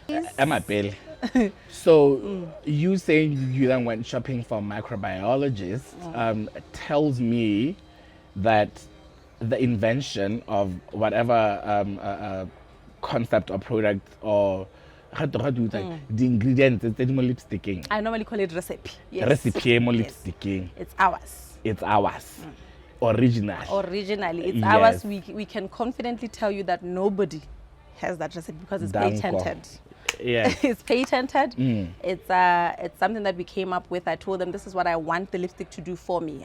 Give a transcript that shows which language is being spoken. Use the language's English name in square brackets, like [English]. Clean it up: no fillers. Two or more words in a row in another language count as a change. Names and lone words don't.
[English] So you saying you then went shopping for microbiologists tells me that the invention of whatever concept or product or how do you like the ingredients [Tswana] tse di mo [English] lipsticking? I normally call it recipe. Yes. Recipe mo lipsticking. It's ours. It's ours. Original. Originally, it's Yes. ours. We can confidently tell you that nobody has that recipe because it's Danko. patented. Yes. It's patented. It's something that we came up with. I told them this is what I want the lipstick to do for me.